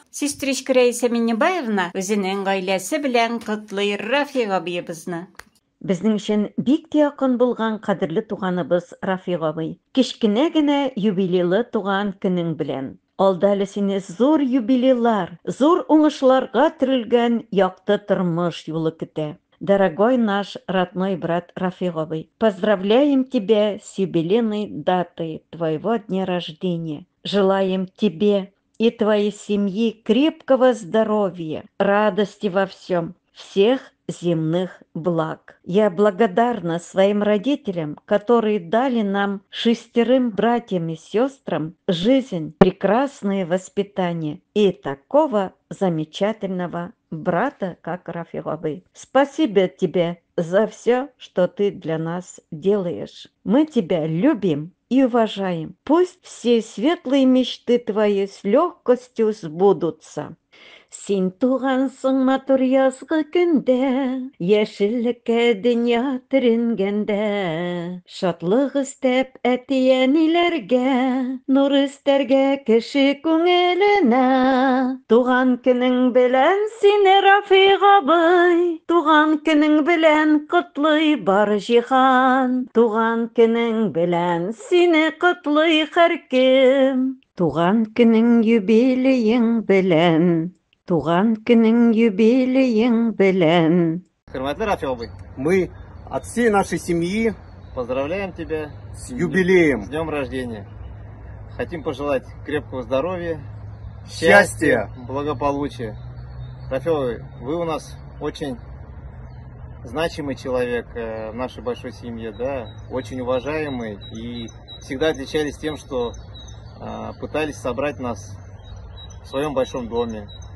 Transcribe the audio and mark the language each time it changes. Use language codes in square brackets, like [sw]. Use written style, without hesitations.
[tt] Сестричка Раиса Миннебаевна үзенең гаиләсе белән котлый Рафиг абыебызны. Безнең өчен бик тә якын булган кадерле туганыбыз Рафиг абый. Кечкенә генә юбилейлы туган көнең белән. Алда әле сине зур юбилейлар, зур уңышларга төрелгән якты тормыш юлы көтә. [ru] Дорогой наш родной брат Рафиг абый, поздравляем тебя с юбилейной датой твоего дня рождения. Желаем тебе и твоей семье крепкого здоровья, радости во всем, всех земных благ. Я благодарна своим родителям, которые дали нам 6 братьям и сестрам жизнь, прекрасное воспитание и такого замечательного брата, как Рафиг абый. Спасибо тебе за все, что ты для нас делаешь. Мы тебя любим и уважаем. Пусть все светлые мечты твои с легкостью сбудутся. [tt] Син тугансың матур язгы көндә, яшеллеккә дөнья төренгәндә. Шатлык истәп әти-әниләргә, нур истәргә кеше күңеленә. Туган көнең белән сине, Рафиг абый, туган көнең белән котлый бар җиһан. Туган көнең белән сине котлый һәркем. Туган көнең юбилеең белән. Туган көнең юбилеең белән. Хөрмәтле [ru] Рафиг абый, мы от всей нашей семьи поздравляем тебя с юбилеем, с днем рождения. Хотим пожелать крепкого здоровья, счастья, благополучия. Рафиг абый, вы у нас очень значимый человек в нашей большой семье, да, очень уважаемый, и всегда отличались тем, что пытались собрать нас в своем большом доме.